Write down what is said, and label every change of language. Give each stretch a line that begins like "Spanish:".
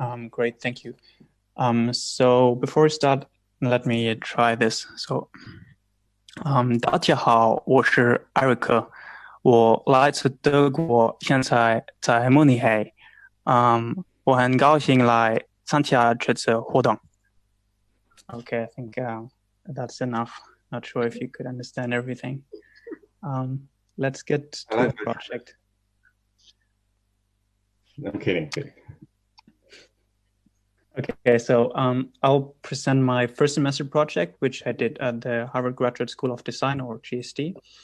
English: Great, thank you. So before we start, let me try this.
Chinese: So, 大家好，我是艾瑞克，我来自德国，现在在慕尼黑。我很高兴来参加这次活动。
English: Okay, I think that's enough. Not sure if you could understand everything. Let's get to the project. I'm kidding. Okay, so I'll present my first semester project, which I did at the Harvard Graduate School of Design, or GSD.